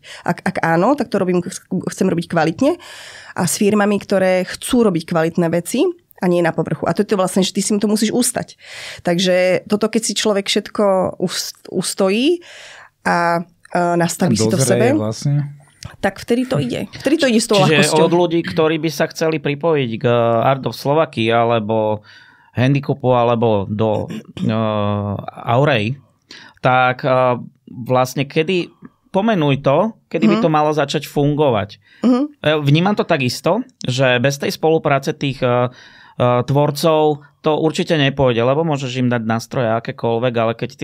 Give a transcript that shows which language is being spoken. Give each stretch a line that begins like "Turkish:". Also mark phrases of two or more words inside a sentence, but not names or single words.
Slovak: Ak áno, tak to chcem robiť kvalitne a s firmami, ktoré chcú robiť kvalitné veci a nie na povrchu. A to je to vlastne, že ty si mu to musíš ustať. Takže toto, keď si človek všetko ustojí a nastaví si to v sebe, vlastne, tak vtedy to ide. Vtedy to ide s tou ľahkosťou. Čiže od ľudí, ktorí by sa chceli pripojiť k Art of Slovakia alebo Handicapu alebo do Aurei, tak vlastne pomenuj to, kedy by to malo začať fungovať. Vnímam to takisto, že bez tej spolupráce tých tvorcov to určite nepôjde, lebo môžeš im dať nástroje akékoľvek, ale keď tí